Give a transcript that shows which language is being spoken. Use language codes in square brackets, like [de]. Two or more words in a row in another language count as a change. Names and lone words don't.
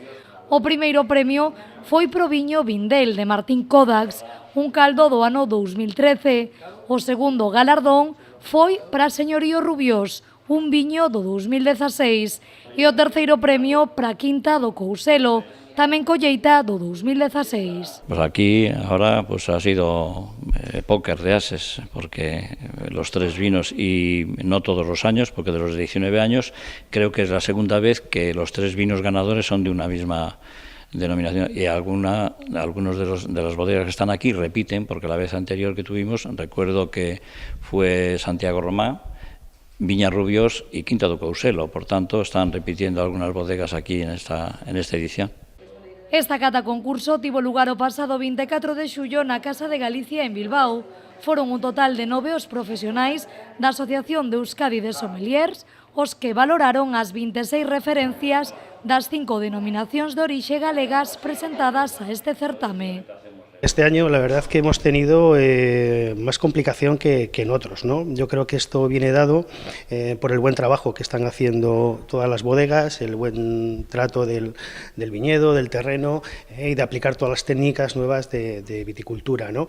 [gl] O primeiro premio foi pro viño Vindel de Martín Kodax, un caldo do ano 2013. O segundo galardón foi para Señorío Rubiós, un viño do 2016, e o terceiro premio para Quinta do Couselo, tamén colleita do 2016. [es] Pues aquí ahora pues ha sido póker de ases, porque los tres vinos, y no todos los años, porque de los 19 años, creo que es la segunda vez que los tres vinos ganadores son de una misma denominación, y algunos de las bodegas que están aquí repiten, porque la vez anterior que tuvimos, recuerdo que fue Santiago Román, Viña Rubiós y Quinta do Couselo, por tanto están repitiendo algunas bodegas aquí en esta edición. [gl] Esta cata concurso tivo lugar o pasado 24 de xullo na Casa de Galicia en Bilbao. Foron un total de 9 os profesionais da Asociación de Euskadi de Sommeliers os que valoraron as 26 referencias das 5 denominacións de orixe galegas presentadas a este certame. [es] Este año la verdad que hemos tenido más complicación que en otros, ¿no? Yo creo que esto viene dado por el buen trabajo que están haciendo todas las bodegas, el buen trato del viñedo, del terreno y de aplicar todas las técnicas nuevas de viticultura, ¿no?